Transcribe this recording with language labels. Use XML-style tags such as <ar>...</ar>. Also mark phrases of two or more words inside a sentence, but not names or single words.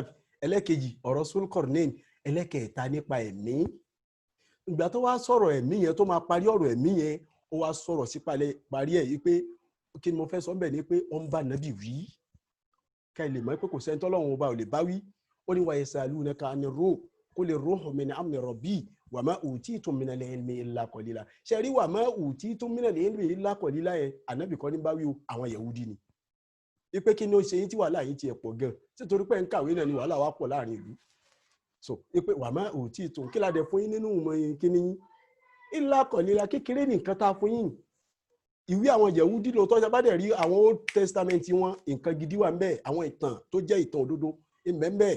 <yo>Ẹlẹ́kejì ọ̀rọ̀ Sulqarnain, ẹlẹ́kẹ̀ẹ́ta nípa ẹ̀mí. Ìgbà tó wá sọ̀rọ̀ ẹ̀mí yẹn tó máa parí ọ̀rọ̀ ẹ̀mí yẹn ó wá sọ̀rọ̀ sí parí ẹ̀ yìí pé kí ni mo fẹ́ sọ bẹ́ẹ̀ ni pé ó ń bá nàbì wí ká ilé mọ̀ pé kò sẹ́ni tọ́lọ́run ọba ò lè bá wí. Ó ní</yo> <ar>ويسألونك عن الروح قل الروح من أمر ربي وما أوتيتم من العلم إلا قليلا.</ar> <yo>Ṣé rí</yo> <ar>وما أوتيتم من العلم إلا قليلا</ar> <yo>yẹn ànábì kọ́ ní bá wí o, àwọn Yahudi ni. Ipe kí ni ó ṣe yín tí wàhálà yín ti ẹ̀ pọ̀ gan títorí pé ń kàwé náà ni wàhálà wa pọ̀ láàrin ìlú. So ipe</yo> <ar>وما أوتيتم</ar> <yo>kí la dẹ̀ fún yín nínú ìmọ̀ kíní yín</yo> <ar>إلا قليلا,</ar> <yo>kékeré nìkan tá a fún yín. Ìwé àwọn Yahudi ló tọ́jà bá dẹ̀ rí àwọn Old Testament wọn nǹkan gidi wà ńbẹ̀, àwọn ìtàn tó jẹ́ ìtàn òdodo ńbẹ̀.</yo>